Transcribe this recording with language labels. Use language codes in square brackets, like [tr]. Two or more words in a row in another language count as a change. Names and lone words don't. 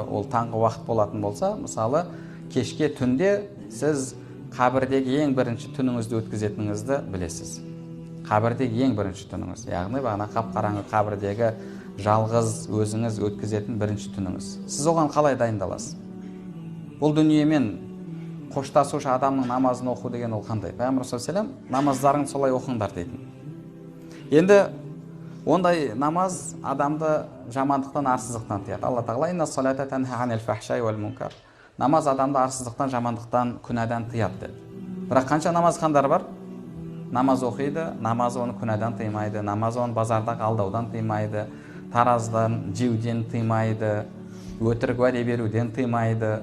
[kk] Ол таңғы уақыт болатын болса, мысалы, кешке түнде сіз қабірдегі ең бірінші түніңізді өткізетініңізді білесіз. Қабірдегі ең бірінші түніңіз, яғни бағана қап-қараңғы қабірдегі жалғыз өзіңіз өткізетін бірінші түніңіз. Сіз оған қалай дайындаласыз? Бұл дүниемен қоштасушы адамның намазын оқу деген ол қандай? Пайғамбар [ar] صلى الله عليه وسلم [kk] намаздарын солай оқыңдар дейтін. Енді ондай намаз адамды жамандықтан, арсыздықтан тыяды. Алла тағала [ar] «إن الصلاة تنهى عن الفحشاء والمنكر». [kk] Намаз адамды арсыздықтан, жамандықтан, күнәдан тыяды деді. Бірақ қанша намазхандар бар? Намаз оқиды, намаз оны күнәдан тыймайды, намаз оны базардағы алдаудан тыймайды, тараздан, жеуден тыймайды, өтірік уәде беруден тыймайды.